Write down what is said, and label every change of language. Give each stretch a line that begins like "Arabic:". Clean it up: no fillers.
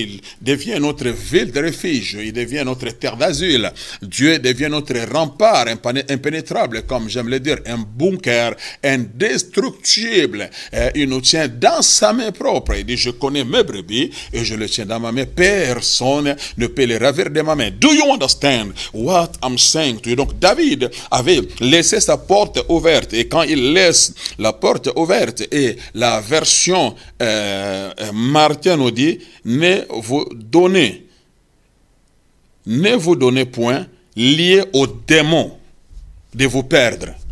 French: Il devient notre ville de refuge. Il devient notre terre d'asile. Dieu devient notre rempart impénétrable, comme j'aime le dire, un bunker indestructible. Il nous tient dans sa main propre. Il dit, je connais mes brebis et je le tiens dans ma main. Personne ne peut les ravir de ma main.
English: Do you understand what I'm saying to you?
French: Donc David avait laissé sa porte ouverte, et quand il laisse la porte ouverte, et la version Martin nous dit, ne vous donnez point lié au démon de vous perdre.